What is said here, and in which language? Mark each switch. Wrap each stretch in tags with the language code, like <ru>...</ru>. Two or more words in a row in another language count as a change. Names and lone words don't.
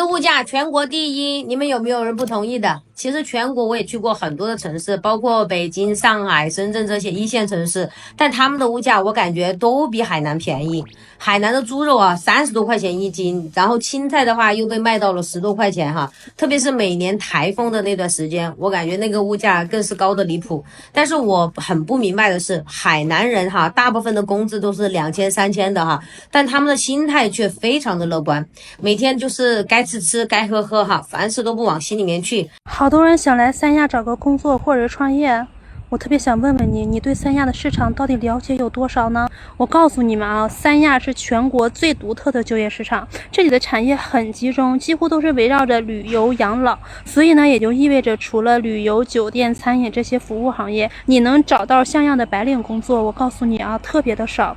<zh>海南的物價全國第一，你們有沒有人不同意的？ 其實全國我也去過很多的城市，包括北京、上海、深圳這些一線城市，但他們的物價我感覺都比海南便宜。海南的豬肉啊，30多塊錢1斤，然後青菜的話又被賣到了10多塊錢哈。特別是每年台風的那段時間，我感覺那個物價更是高的離譜。但是我很不明白的是，海南人哈，大部分的工資都是2000、3000的哈，但他们的心態卻非常的樂觀，每天就是該吃吃，該喝喝哈，凡事都不往心裡面去。好多人想來三亞找個工作或者創業，我特別想問問你，你對三亞的市場到底了解有多少呢？我告訴你們啊，三亞是全國最獨特的就業市場，這裡的產業很集中，幾乎都是圍繞着旅遊養老，所以呢，也就意味着除了旅遊、酒店、餐飲這些服務行業，你能找到像樣的白領工作，我告訴你啊，特別的少。</zh>